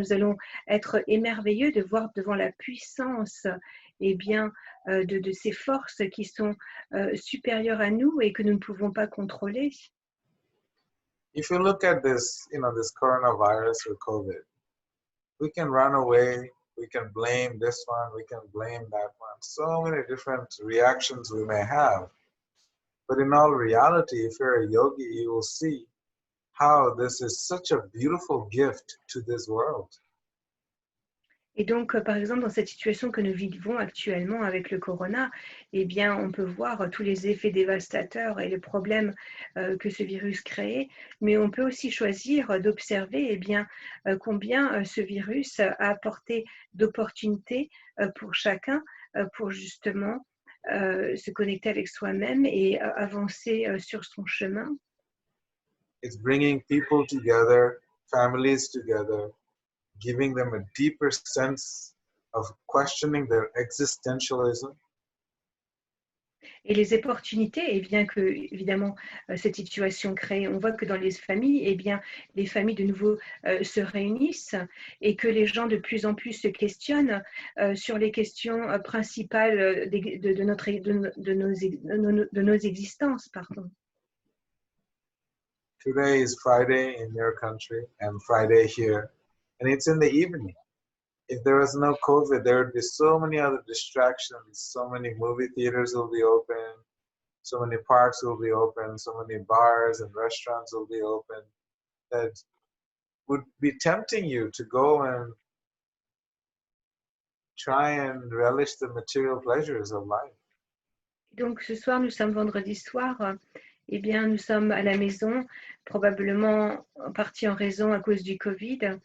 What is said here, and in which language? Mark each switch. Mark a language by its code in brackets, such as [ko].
[fr] Nous allons être émerveilleux de voir devant la puissance de ces forces qui sont supérieures à nous et que nous ne pouvons pas contrôler. [en] If you look at this, this coronavirus or COVID, we can run away, we can blame this one, we can blame that one. So many different reactions we may have. But in all reality, if you're a yogi, you will see how this is such a beautiful gift to this world. [fr] Et donc, par exemple, dans cette situation que nous vivons actuellement avec le corona, on peut voir tous les effets dévastateurs et les problèmes que ce virus crée, mais on peut aussi choisir d'observer combien ce virus a apporté d'opportunités pour chacun, pour justement se connecter avec soi-même et avancer sur son chemin. [en] It's bringing people together, families together, giving them a deeper sense of questioning their existentialism. [fr] Et les opportunités, et bien que, évidemment, cette situation crée, on voit que dans les familles, eh bien, les familles de nouveau se réunissent et que les gens de plus en plus se questionnent sur les questions principales de nos existences. Pardon. [en] Today is Friday in your country and Friday here, and it's in the evening. If there was no COVID, there would be so many other distractions. So many movie theaters will be open, so many parks will be open, so many bars and restaurants will be open that would be tempting you to go and try and relish the material pleasures of life. [fr] Donc ce soir, nous sommes vendredi soir. Eh bien, nous sommes à la maison, probablement en partie en raison à cause du Covid.